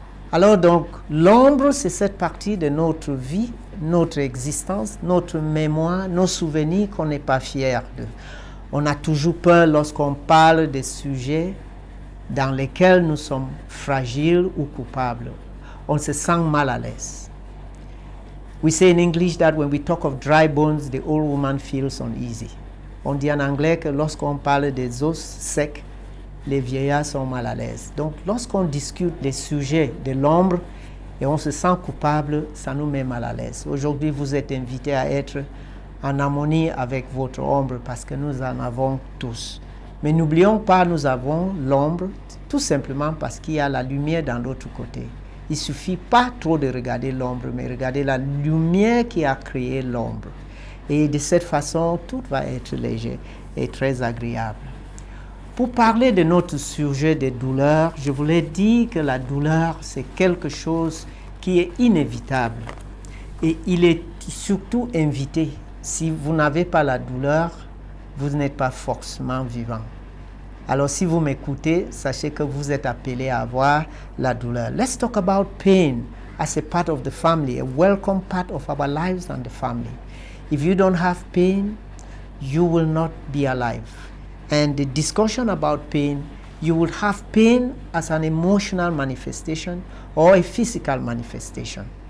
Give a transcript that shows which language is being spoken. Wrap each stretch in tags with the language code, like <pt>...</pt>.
<fr>Alors donc, l'ombre, c'est cette partie de notre vie, notre existence, notre mémoire, nos souvenirs qu'on n'est pas fier de. On a toujours peur lorsqu'on parle des sujets dans lesquels nous sommes fragiles ou coupables. On se sent mal à l'aise.</fr> <en>We say in English that when we talk of dry bones, the old woman feels uneasy.</en> <fr>On dit en anglais que lorsqu'on parle des os secs, les vieillards sont mal à l'aise. Donc lorsqu'on discute des sujets de l'ombre et on se sent coupable, ça nous met mal à l'aise. Aujourd'hui, vous êtes invités à être en harmonie avec votre ombre parce que nous en avons tous. Mais n'oublions pas, nous avons l'ombre tout simplement parce qu'il y a la lumière dans l'autre côté. Il ne suffit pas trop de regarder l'ombre, mais regarder la lumière qui a créé l'ombre. Et de cette façon, tout va être léger et très agréable. Pour parler de notre sujet des douleurs, je voulais dire que la douleur, c'est quelque chose qui est inévitable. Et il est surtout invité. Si vous n'avez pas la douleur, vous n'êtes pas forcément vivant. Alors si vous m'écoutez, sachez que vous êtes appelé à avoir la douleur.</fr> <en>Let's talk about pain as a part of the family, a welcome part of our lives and the family. If you don't have pain, you will not be alive. And the discussion about pain, you will have pain as an emotional manifestation or a physical manifestation.</en>